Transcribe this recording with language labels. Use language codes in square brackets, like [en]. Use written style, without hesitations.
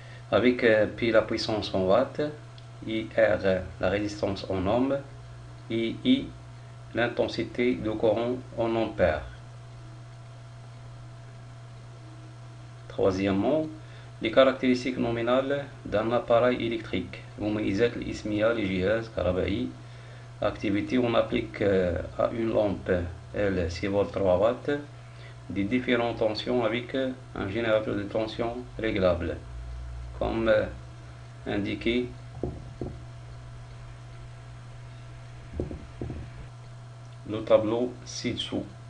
[fr] Avec P la puissance en watts, IR la résistance en ohms, et I l'intensité de courant en ampères. Troisièmement, les caractéristiques nominales d'un appareil électrique. [ar] مميزات الإسمية لجهاز كهربائي. [fr] Activité: on applique à une lampe L 6 volts 3 watts des différentes tensions avec un générateur de tension réglable, comme indiqué le tableau ci-dessous.